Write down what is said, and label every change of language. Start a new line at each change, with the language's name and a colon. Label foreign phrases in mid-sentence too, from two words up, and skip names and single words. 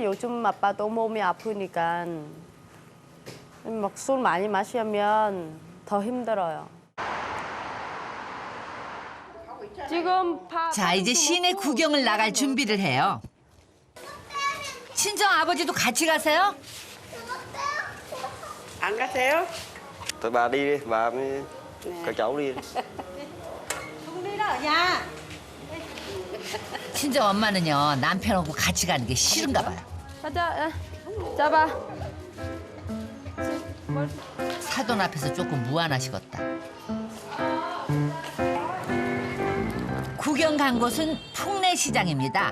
Korean: 요즘 아빠도 몸이 아프니까 막 술 많이 마시면 더 힘들어요. 지금 자, 이제 시내 구경을 나갈 준비를 해요. 친정 아버지도 같이 가세요? 안 가세요?
Vietnamese: Thôi bà đi đi, bà với các cháu đi. không đi đâu ở nhà.
Korean: 친정 엄마는요 남편하고 같이 가는 게 싫은가 봐요. 가자. 잡아. 사돈 앞에서 조금 무안하시겠다. 구경 간 곳은 풍내시장입니다.